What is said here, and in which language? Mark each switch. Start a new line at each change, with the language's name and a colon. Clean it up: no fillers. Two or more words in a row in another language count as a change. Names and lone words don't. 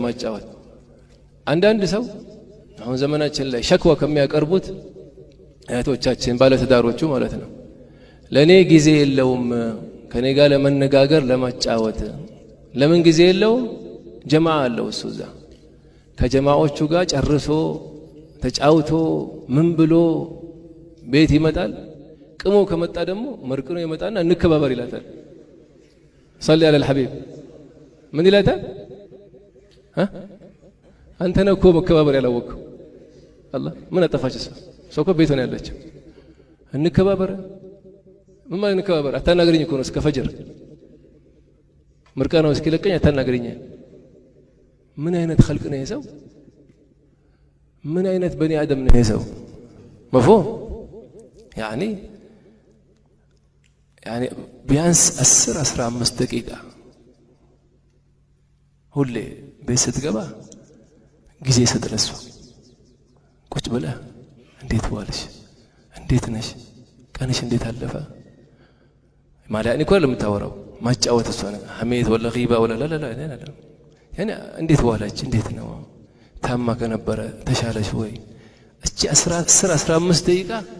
Amharic: ማጫወት አንዳንድ ሰው አሁን ዘመናችን ላይ ሸክዋ ከሚያቀርቡት እህቶቻችን ባለትዳሮቹ ማለት ነው ለኔ ጊዜ የለውም ከኔ ጋር ለመነጋገር ለማጫወት ለምን ጊዜ የለውም ጀማዓ አለው እሱ እዛ ከጀማዓዎቹ ጋር ጨርሶ ተጫውቶ ምን ብሎ ቤት ይመጣል ቅሞ ከመጣ ደግሞ መርቅኖ ይመጣና እንከባበር ይላታል
Arabic: صلي على الحبيب
Amharic: ምን ይላታል አንተ ነህ እኮ መከባበር ያላወቅኸው አላህ ምን አጠፋች ሰው እኮ ቤት ነው ያለችው እንከባበር ምን ማለት እንከባበር አታናግረኝ እኮ ነው እስከ ፈጅር ምርቃናው እስኪለቀኝ አታናግረኝ ምን አይነት خلق ነው ይሄ ሰው ምን አይነት
Arabic: بني آدم
Amharic: ነው ይሄ ሰው
Arabic: مفهوم يعني
Amharic: ቢያንስ 10-15 ደቂቃ ሁሌ ቤት ስትገባ ጊዜ ስትለሱ ቁጭ ብለህ እንዴት ዋልሽ እንዴት ነሽ ቀንሽ እንዴት አለፈ ማለት እኮ ለምታወራው ማጫወት እሷ ነው ሐሜት
Arabic: ولا غيبة ولا لا يعني
Amharic: እንዴት ዋላች እንዴት ነው ታማ ከነበረ ተሻለሽ ወይ እቺ 10-15 ደቂቃ